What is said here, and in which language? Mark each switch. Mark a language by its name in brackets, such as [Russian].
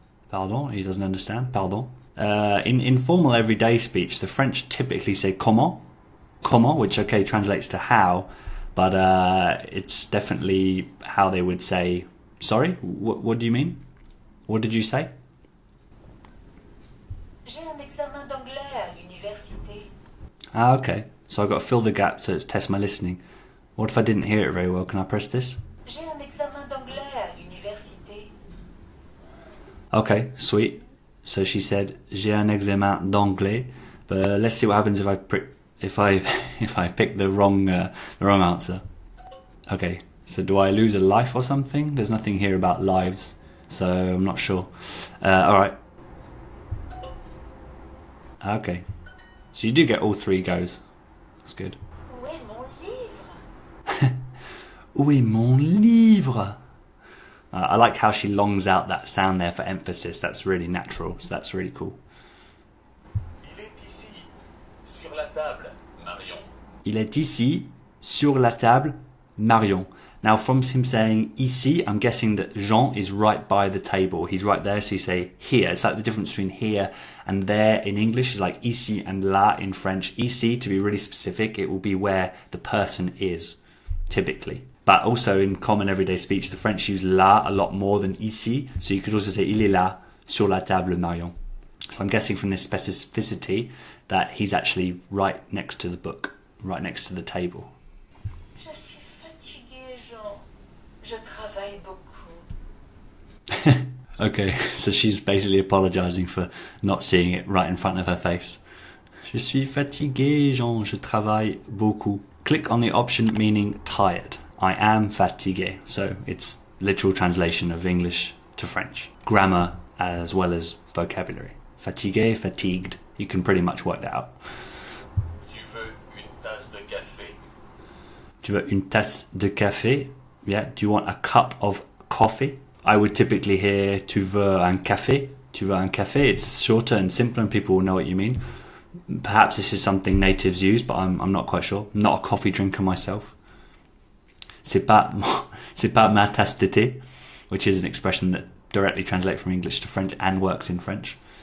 [English] Pardon? He doesn't understand. Pardon. In informal everyday speech, the French typically say comment, comment, which okay translates to how, but it's definitely how they would say sorry. What do you mean? What did you say? [French] J'ai un examen d'anglais à l'université. [English] Ah, okay. So I've got to fill the gap, so it's test my listening. What if I didn't hear it very well? Can I press this? [French] J'ai un examen d'anglais à l'université. [English] Okay, sweet. So she said, [French] "J'ai un examen d'anglais," [English] but let's see what happens if I pick the wrong answer. Okay, so do I lose a life or something? There's nothing here about lives, so I'm not sure. All right. Okay, so you do get all 3 goes. That's good. [French] Où est mon livre? Où est mon livre? [English] I like how she longs out that sound there for emphasis. That's really natural, so that's really cool. [French] Il est ici, sur la table, Marion. Il est ici, sur la table, Marion. [English] Now from him saying ici, I'm guessing that Jean is right by the table. He's right there, so you say here. It's like the difference between here and there in English is like ici and là in French. Ici, to be really specific, it will be where the person is, typically. But also in common everyday speech, the French use là a lot more than ici. So you could also say [French] il est là, sur la table, Marion. [English] So I'm guessing from this specificity that he's actually right next to the book, right next to the table. [French] Je suis fatiguée, Jean. Je travaille beaucoup. [English] Okay, so she's basically apologizing for not seeing it right in front of her face. [French] Je suis fatiguée, Jean. Je travaille beaucoup. [English] Click on the option meaning tired. I am fatigué. So it's literal translation of English to French. Grammar as well as vocabulary. Fatigué, fatigued. You can pretty much work that out. [French] Tu veux une tasse de café? Tu veux une tasse de café? [English] Yeah. Do you want a cup of coffee? I would typically hear [French] tu veux un café. [English] Tu veux un café. It's shorter and simpler and people will know what you mean. Perhaps this is something natives use, but I'm not quite sure. I'm not a coffee drinker myself. [French] C'est pas ma tasse de thé, [English] which is an expression that directly translates from English to French and works in French.